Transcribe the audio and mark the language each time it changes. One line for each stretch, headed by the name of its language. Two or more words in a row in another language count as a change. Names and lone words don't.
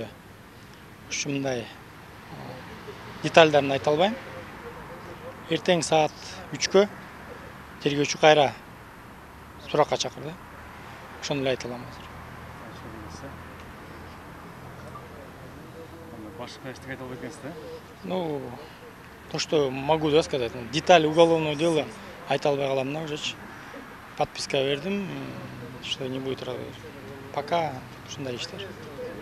Kyrgyz: Ушундай детальдарын айта албайм. Эртең саат 3-кө тергөөчү кайра суракка чакырды. Ошону эле айта алам азыр. Башка эчтеке айта албайт экенсиз да?
Russian: Ну, то, что могу, да, сказать. Детали уголовного дела
Kyrgyz: айта албай калам да, ужечи. Подписка бердим,
Russian: что не будет.
Kyrgyz: Пока ушундай иштер.